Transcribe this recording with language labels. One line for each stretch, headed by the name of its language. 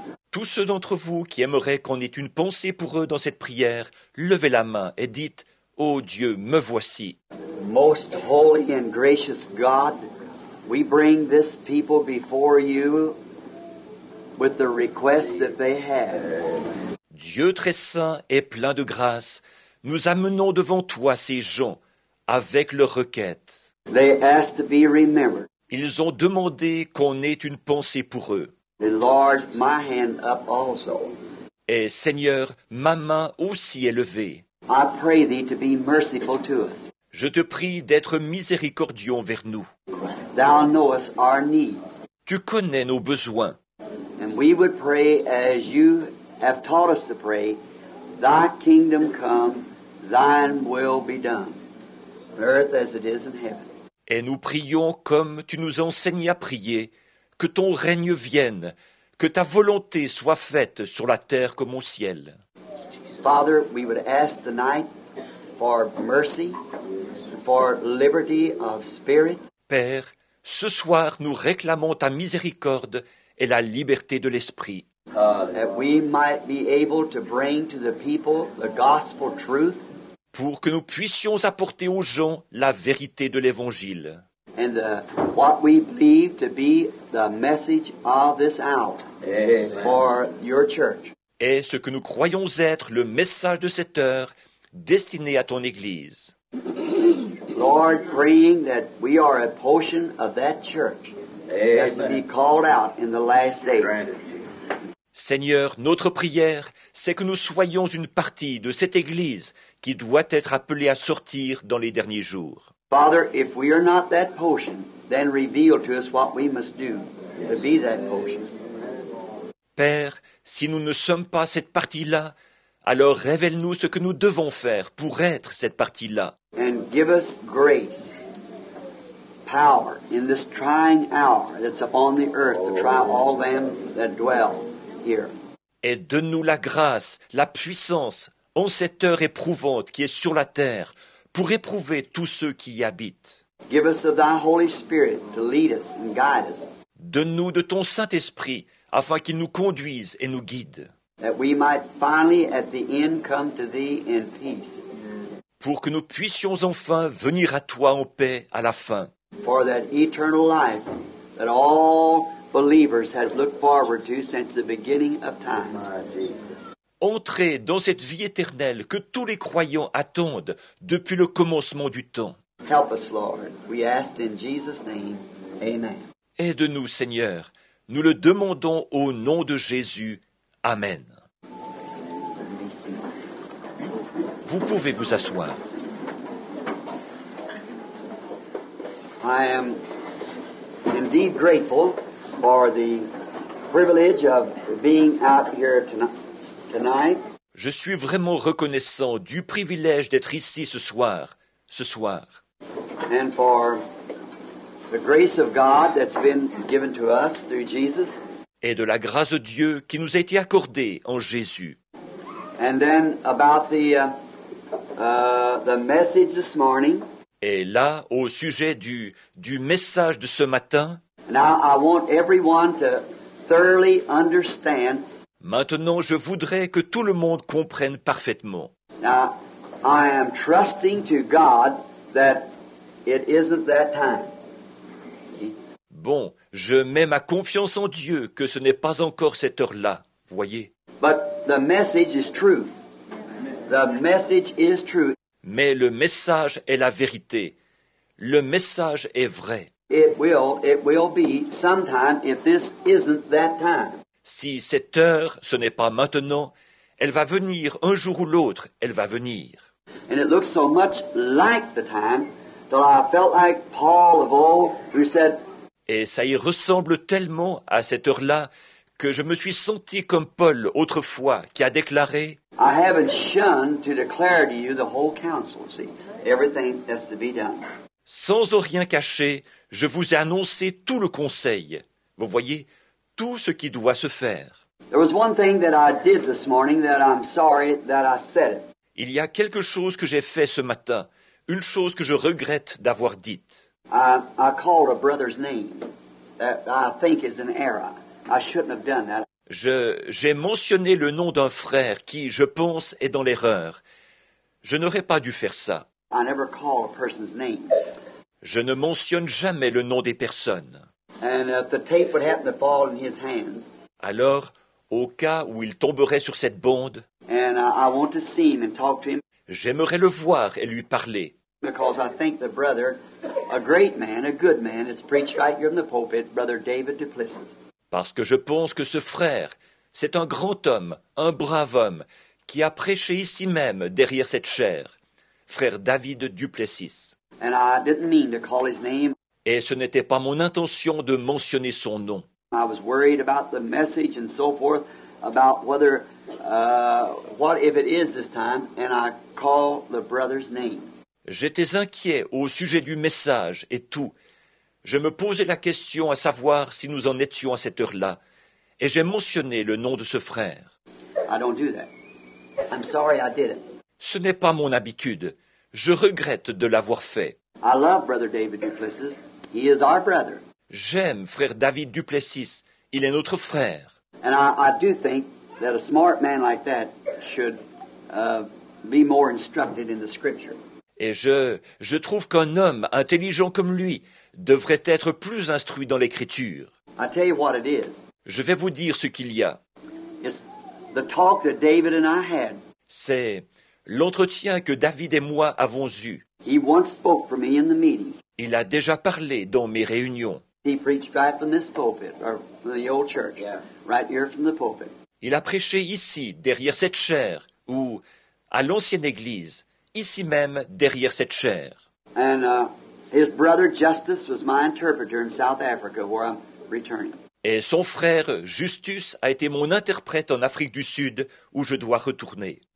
French: Tous ceux d'entre vous qui aimeraient qu'on ait une pensée pour eux dans cette prière, levez la main et dites « Ô Dieu, me voici ».
English: Most holy and gracious God, we bring this people before you with the requests that they have.
French: Dieu très saint et plein de grâce, nous amenons devant toi ces gens avec leurs requêtes.
English: They ask to be remembered.
French: Ils ont demandé qu'on ait une pensée pour eux.
English: Enlarge my hand up also.
French: Et Seigneur, ma main aussi est levée.
English: I pray thee to be merciful to us.
French: Je te prie d'être miséricordieux envers nous.
English: Thou knowest our needs.
French: Tu connais nos besoins.
English: And we would pray as you have taught us to pray, thy kingdom come, thine will be done, on earth as it is in heaven.
French: Et nous prions comme tu nous enseignes à prier, que ton règne vienne, que ta volonté soit faite sur la terre comme au ciel.
English: Father, we would ask tonight for mercy, for liberty of spirit.
French: Père, ce soir nous réclamons ta miséricorde et la liberté de l'esprit,
English: That we might be able to bring to the people the gospel truth
French: pour que nous puissions apporter aux gens la vérité de l'Évangile
English: and what we believe to be the message of this hour for your church.
French: et ce que nous croyons être le message de cette heure destiné à ton Église.
English: Lord, praying that we are a portion of that church that's to be called out in the last days.
French: Seigneur, notre prière, c'est que nous soyons une partie de cette Église qui doit être appelée à sortir dans les derniers jours.
English: Father, if we are not that portion, then reveal to us what we must do to be that portion.
French: Père, si nous ne sommes pas cette partie-là, alors révèle-nous ce que nous devons faire pour être cette partie-là.
English: And give us grace, power in this trying hour that's upon the earth to try all them that dwell here.
French: Et donne-nous la grâce, la puissance, en cette heure éprouvante qui est sur la terre, pour éprouver tous ceux qui y habitent.
English: Give us of thy Holy Spirit to lead us and guide us,
French: Donne-nous de ton Saint-Esprit, afin qu'il nous conduise et nous guide,
English: that we might finally at the end come to thee in peace.
French: pour que nous puissions enfin venir à toi en paix à la fin,
English: For that eternal life that all believers has looked forward to since the beginning of time.
French: entrer dans cette vie éternelle que tous les croyants attendent depuis le commencement du temps.
English: Help us, Lord. We ask in Jesus' name. Amen.
French: Aide-nous, Seigneur. Nous le demandons au nom de Jésus. Amen. Vous pouvez vous asseoir.
English: I am indeed grateful for the privilege of being out here tonight.
French: Je suis vraiment reconnaissant du privilège d'être ici ce soir.
English: And for the grace of God that's been given to us through Jesus.
French: Et de la grâce de Dieu qui nous a été accordée en Jésus.
English: And then about the message this morning.
French: Et là, au sujet du message de ce matin,
English: Now I want everyone to thoroughly understand.
French: maintenant je voudrais que tout le monde comprenne parfaitement.
English: Now I am trusting to God that it isn't that time.
French: Bon, Je mets ma confiance en Dieu que ce n'est pas encore cette heure-là, voyez.
English: But the message is truth. The message is true.
French: Mais le message est la vérité. Le message est vrai.
English: It will be sometime if this isn't that time.
French: Si cette heure, ce n'est pas maintenant, elle va venir un jour ou l'autre, elle va venir.
English: And it looks so much like the time that I felt like Paul of old who said,
French: Et ça y ressemble tellement à cette heure-là que je me suis senti comme Paul autrefois qui a déclaré
English: I haven't shunned to declare to you the whole counsel. See, everything that's to be done.
French: « Sans rien cacher, je vous ai annoncé tout le conseil. » Vous voyez, tout ce qui doit se faire.
English: There was one thing that I did this morning that I'm sorry that I said it.
French: Il y a quelque chose que j'ai fait ce matin, une chose que je regrette d'avoir dite.
English: I called a brother's name that I think is an error. I shouldn't have done that.
French: J'ai mentionné le nom d'un frère qui, je pense, est dans l'erreur. Je n'aurais pas dû faire ça.
English: I never call a person's name.
French: Je ne mentionne jamais le nom des personnes.
English: And if the tape would happen to fall in his hands,
French: Alors, au cas où il tomberait sur cette bande,
English: and I want to see him and talk to him
French: j'aimerais le voir et lui parler.
English: because I think the brother, a great man, a good man, it's preached right here in the pulpit, Brother David Duplessis.
French: Parce que je pense que ce frère, c'est un grand homme, un brave homme, qui a prêché ici même, derrière cette chaire, frère David Duplessis.
English: And I didn't mean to call his name.
French: Et ce n'était pas mon intention de mentionner son nom.
English: I was worried about the message and so forth, about whether, what if it is this time, and I call the brother's name.
French: J'étais inquiet au sujet du message et tout. Je me posais la question à savoir si nous en étions à cette heure-là, et j'ai mentionné le nom de ce frère.
English: I don't do that. I'm sorry I did it.
French: Ce n'est pas mon habitude. Je regrette de l'avoir fait.
English: I love Brother David Duplessis. He is our brother.
French: J'aime frère David Duplessis. Il est notre frère.
English: And I do think that a smart man like that should be more instructed in the Scripture.
French: Et je trouve qu'un homme intelligent comme lui devrait être plus instruit dans l'Écriture.
English: I tell you what it is.
French: Je vais vous dire ce qu'il y a.
English: It's the talk that David and I had.
French: C'est l'entretien que David et moi avons eu.
English: He once spoke for me in the meetings.
French: Il a déjà parlé dans mes réunions.
English: He preached right from this pulpit, or from the old church, right here from the pulpit.
French: Il a prêché ici, derrière cette chaire, ou à l'ancienne église, ici même, derrière cette chaire.
English: And his brother Justus was my interpreter in South Africa, where I'm returning.
French: Et son frère Justus a été mon interprète en Afrique du Sud, où je dois retourner.